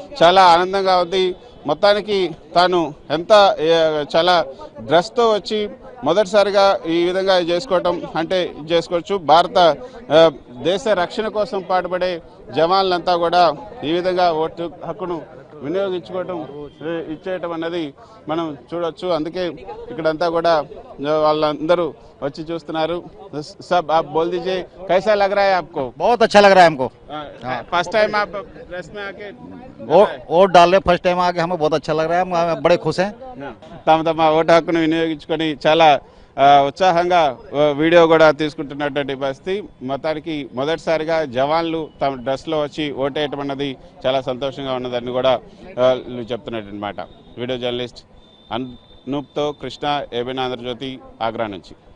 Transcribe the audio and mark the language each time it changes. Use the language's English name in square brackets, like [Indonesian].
[Telugu] చాలా ఆనందంగా ఉంది. మొత్తానికి తాను ఎంత చాలా డ్రెస్తో వచ్చి మొదటిసారిగా ఈ విధంగా చేసుకోవటం అంటే చేసుకోవచ్చు. భారత దేశ రక్షణ కోసం పాటుపడే జవాన్లంతా కూడా ఈ విధంగా ఓటు హక్కును వినియోగించుకోవటం ఇచ్చేయటం అన్నది మనం చూడొచ్చు. అందుకే ఇక్కడంతా కూడా వాళ్ళందరూ వచ్చి చూస్తున్నారు. [Hindi] सब आप बोल दीजिए कैसा लग रहा है आपको? बहुत अच्छा लग रहा है हमको। फर्स्ट टाइम आप प्रेस में आके वोट डाल रहे, फर्स्ट टाइम आके हमें बहुत अच्छा लग रहा है, हम बड़े खुश हैं। [Telugu] తమ ఓటు హక్కును వినియోగించుకొని చాలా ఉత్సాహంగా వీడియో కూడా తీసుకుంటున్నటువంటి పరిస్థితి. మొత్తానికి మొదటిసారిగా జవాన్లు తమ డ్రెస్లో వచ్చి ఓటేయటం అన్నది చాలా సంతోషంగా ఉన్నదని కూడా చెప్తున్నట్టు మాట. Video journalist అనూప్తో Krishna, ABN Andhra Jyothi, Agra నుంచి.